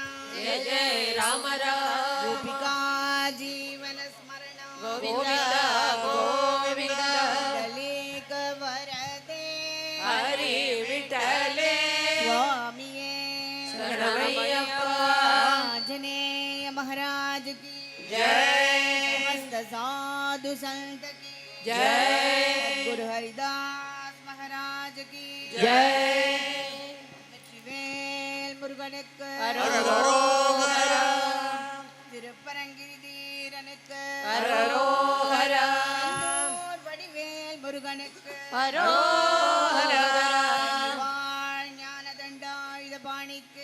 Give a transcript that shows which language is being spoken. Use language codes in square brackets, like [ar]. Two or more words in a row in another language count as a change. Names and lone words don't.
[ta] ஜெய ஜெய ராம ராம் கோபிகா ஜீவன ஸ்மரண கோவிந்த கோவிந்த லலிக வரதே ஹரி விட்டலே சுவாமியே சரணமையப்பா [hi] ஆஞ்சநேய महाराज की जय समस्त साधु संत की जय गुरु हरिदास महाराज की जय [ta] வெற்றிவேல் முருகனுக்கு அரோகரா திருப்பரங்கிரி தீரனுக்கு அரோகரா செந்தூர் வடிவேல் முருகனுக்கு அரோகரா வாழ் ஞான தண்டாயுத பாணிக்கு